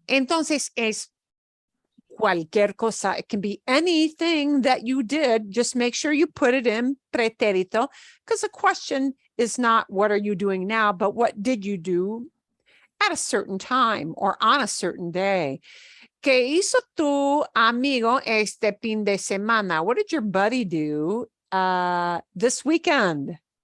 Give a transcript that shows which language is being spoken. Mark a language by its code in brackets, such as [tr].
[es] Entonces es cualquier cosa. [en] It can be anything that you did. Just make sure you put it in pretérito, because the question is not what are you doing now, but what did you do at a certain time or on a certain day. [es] ¿Qué hizo tu amigo este fin de semana? [en] What did your buddy do this weekend?